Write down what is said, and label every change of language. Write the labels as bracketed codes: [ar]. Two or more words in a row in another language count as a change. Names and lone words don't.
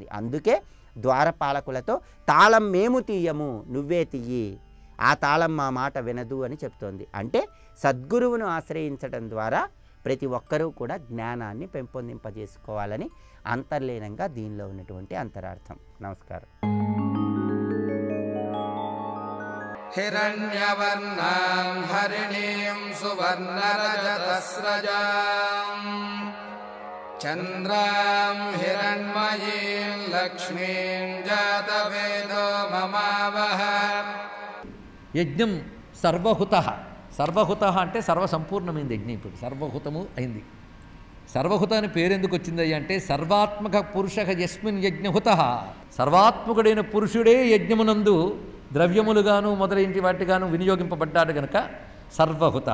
[te] అందుకే ద్వారపాలకులతో తాళం మేము తీయము, నువ్వే తీయి, ఆ తాళం మా మాట వినదు అని చెప్తోంది. అంటే సద్గురువును ఆశ్రయించడం ద్వారా ప్రతి ఒక్కరూ కూడా జ్ఞానాన్ని పెంపొందింపజేసుకోవాలని అంతర్లీనంగా దీనిలో ఉన్నటువంటి అంతరార్థం. నమస్కారం. [sa] हिरण्यवर्णां हरिणीं सुवर्णरजतस्रजां चन्द्रां हिरण्मयीं लक्ष्मीं जातवेदो ममावह. [te] యజ్ఞం సర్వహుత. సర్వహుత అంటే సర్వసంపూర్ణమైంది యజ్ఞం. ఇప్పుడు సర్వహుతము అయింది. సర్వహుత అని పేరు ఎందుకు వచ్చింది అంటే, [sa] సర్వాత్మక పురుష యస్మిన్ యజ్ఞహుత, [te] సర్వాత్మకుడైన పురుషుడే యజ్ఞమునందు ద్రవ్యములుగాను మొదలైన వాటిగాను వినియోగింపబడ్డాడు గనక సర్వహుత.